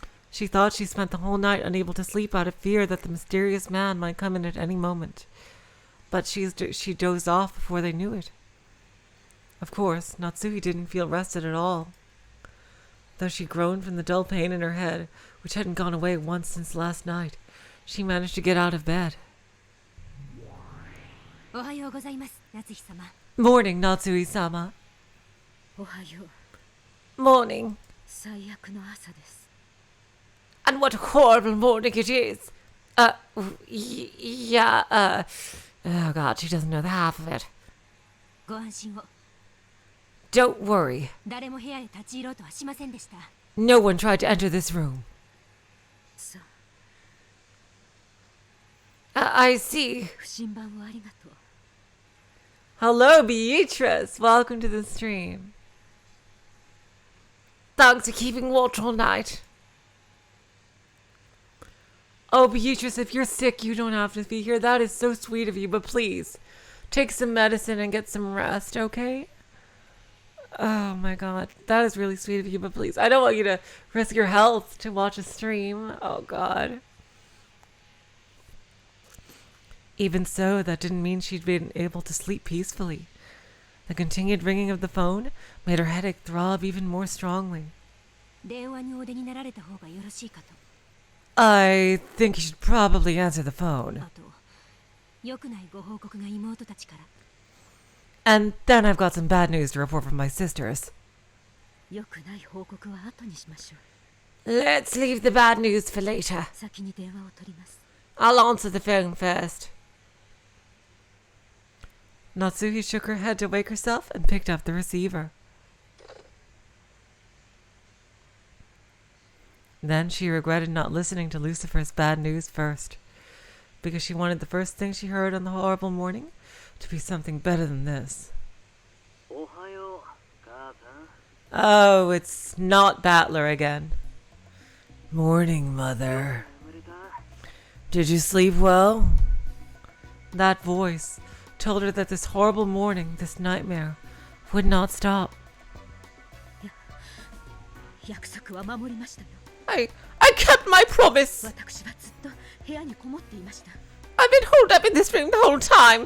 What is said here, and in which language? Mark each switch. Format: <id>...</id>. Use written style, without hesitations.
<en>She thought she spent the whole night unable to sleep out of fear that the mysterious man might come in at any moment. But she dozed off before they knew it. Of course, Natsuhi didn't feel rested at all. Though she groaned from the dull pain in her head, which hadn't gone away once since last night, she managed to get out of bed.</en> <ja>おはようございます、夏日様。</ja> <en>Morning, Natsuhi-sama.</en> <ja>おはよう。</ja> <en>Morning.</en> <ja>最悪の朝です。</ja> <en>And what a horrible morning it is. Yeah, oh god, she doesn't know the half of it.</en> <ja>ご安心を。</ja> <en>Don't worry.</en> <ja>誰も部屋へ立ち入ろうとはしませんでした。</ja> <en>No one tried to enter this room. さ I see.</en> <ja>不審版をありがとう。</ja> <en>Hello, Beatrice. Welcome to the stream. Thanks for keeping watch all night. Oh, Beatrice, if you're sick, you don't have to be here. That is so sweet of you, but please, take some medicine and get some rest, okay? Oh my god, that is really sweet of you, but please, I don't want you to risk your health to watch a stream. Oh god. Even so, that didn't mean she'd been able to sleep peacefully. The continued ringing of the phone made her headache throb even more strongly.</en> <ja>電話にお出になられた方がよろしいかと。</ja> <en>I think you should probably answer the phone.</en> <ja>あと、良くないご報告が妹たちから。</ja> <en>And then I've got some bad news to report from my sisters.</en> <ja>良くない報告は後にしましょ</ja> <en>Let's leave the bad news for later.</en> <ja>う。先に電話を取ります。</ja> <en>I'll answer the phone first. Natsuhi shook her head to wake herself and picked up the receiver. Then she regretted not listening to Lucifer's bad news first, because she wanted the first thing she heard on the horrible morning to be something better than this. Oh, it's not Battler again. Morning, Mother. Did you sleep well? That voice told her that this horrible morning, this nightmare, would not stop.</en> <ja>約束は守りましたよ。</ja> <en>I kept my promise.</en> <ja>私はずっと部屋にこもっていました。</ja> <en>I've been holed up in this room the whole time.</en>